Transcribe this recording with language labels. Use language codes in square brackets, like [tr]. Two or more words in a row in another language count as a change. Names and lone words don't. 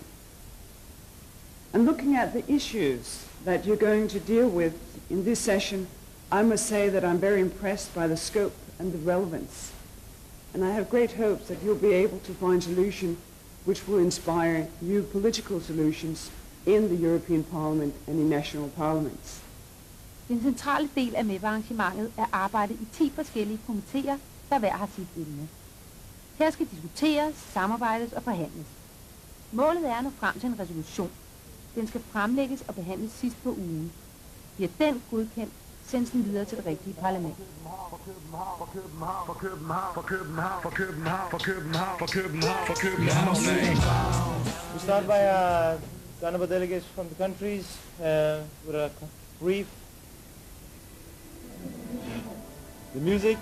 [en] And looking at the issues that you're going to deal with in this session, I must say that I'm very impressed by the scope and the relevance. And I have great hopes that you'll be able to find solutions which will inspire new political solutions in the European Parliament and in national parliaments. [da] Den centrale del af MEP-arrangementet er arbejde i 10 forskellige komitéer, der hver har sit emne. Her skal diskuteres, samarbejdes og forhandles. Målet er at nå frem til en resolution. Den skal fremlægges og behandles sidst på ugen. Bliver den godkendt, sendes den videre til det rigtige parlament. [en] We start by the honorable delegates from the countries with a brief. The music.